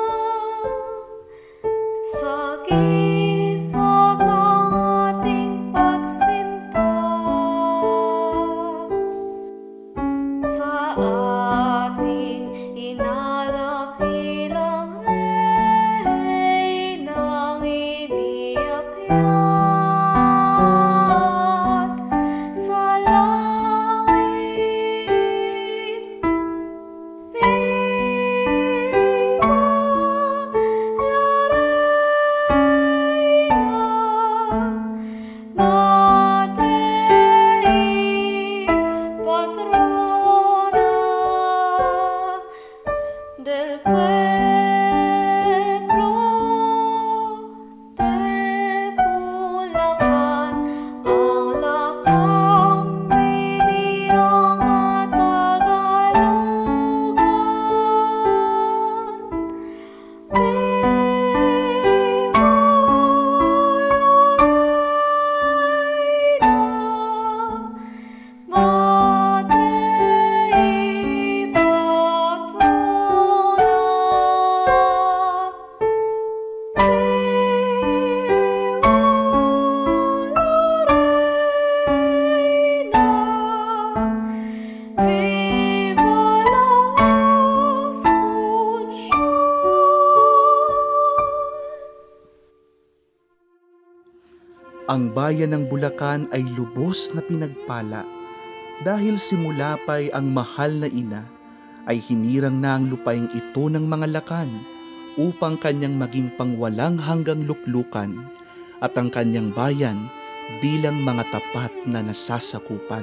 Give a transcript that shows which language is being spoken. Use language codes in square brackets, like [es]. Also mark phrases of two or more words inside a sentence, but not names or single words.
[tl] sa gisag ng ating pagsinta sa ating inadakilang Reynang iniakyat sa langit. [es] Viva la Reina, Madre y Patrona del pueblo de Bulacan, [tl] ang lakang-binirang Katagalugan. [es] Viva la Reina, Madre y Patrona. Viva la Asunción. [tl] Ang bayan ng Bulacan ay lubos na pinagpala dahil simula pa'y ang mahal na ina ay hinirang na ang lupaing ito ng mga Lakan upang kanyang maging pangwalang hanggang luklukan at ang kanyang bayan bilang mga tapat na nasasakupan.